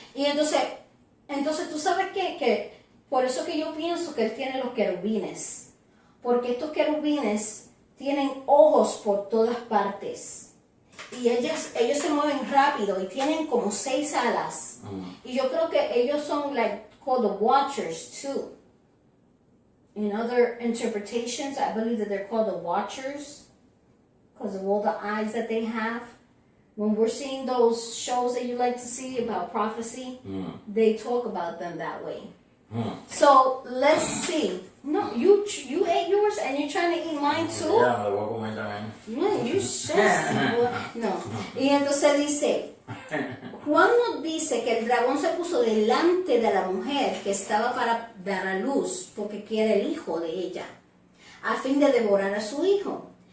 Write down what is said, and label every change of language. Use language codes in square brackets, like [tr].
[es] y entonces tú sabes que por eso que yo pienso que él tiene los querubines, porque estos querubines tienen ojos por todas partes y ellos se mueven rápido y tienen como 6 alas, y yo creo que ellos son [en] called the watchers too. In other interpretations, I believe that they're called the watchers because of all the eyes that they have. When we're seeing those shows that you like to see about prophecy, they talk about them that way. So let's see. No, you ate yours and you're trying to eat mine too. [es] Ya, me lo voy a comer también. [en] No, you no. [es] Y entonces dice, Juan nos dice que el dragón se puso delante de la mujer que estaba para dar a luz, porque quiere el hijo de ella, a fin de devorar a su hijo.